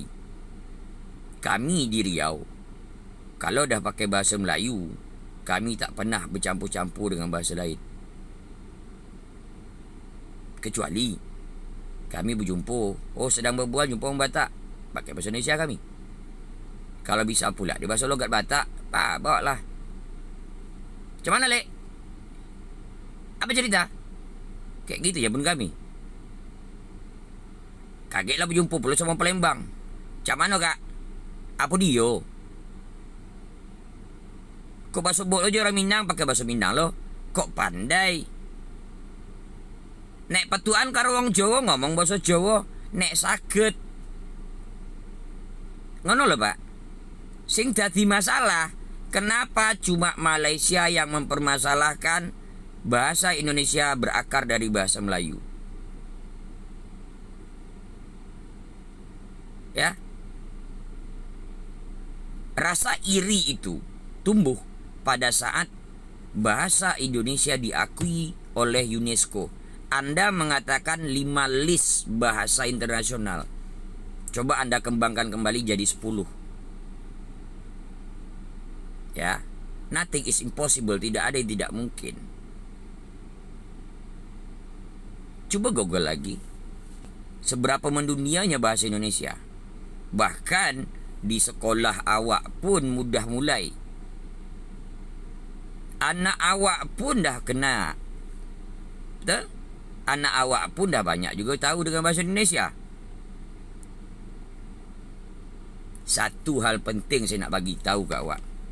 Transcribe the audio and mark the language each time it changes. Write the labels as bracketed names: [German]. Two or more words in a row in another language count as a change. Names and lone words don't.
[Malay] Kami di Riau, kalau dah pakai bahasa Melayu, kami tak pernah bercampur-campur dengan bahasa lain. Kecuali kami berjumpa, sedang berbual, jumpa orang Batak, pakai bahasa Indonesia kami. Kalau bisa pula dia bahasa logat Batak, bawa lah. Macam mana, Lek? Apa cerita? Kayak gitu je pun kami. Kagetlah berjumpa pula sama Palembang. Macam mana, Kak? Apa dia? [Minangkabau] Kok bahasa bot lo je orang Minang pakai bahasa Minang lo? Kok pandai? [Javanese] Nek patuan karo wong Jawa ngomong bahasa Jawa, nek saged. Ngono lho, Pak. Sing dadi masalah, [Indonesian] kenapa cuma Malaysia yang mempermasalahkan bahasa Indonesia berakar dari bahasa Melayu? Ya. Rasa iri itu tumbuh pada saat bahasa Indonesia diakui oleh UNESCO. Anda mengatakan 5 list bahasa internasional. Coba Anda kembangkan kembali jadi 10. Ya, [English] nothing is impossible, [Indonesian] tidak ada yang tidak mungkin. Coba Google lagi. Seberapa mendunianya bahasa Indonesia? [Malay] Bahkan di sekolah awak pun mudah mulai. Anak awak pun dah kena. Betul? Anak awak pun dah banyak juga tahu dengan bahasa Indonesia. Satu hal penting saya nak bagi tahu kat awak.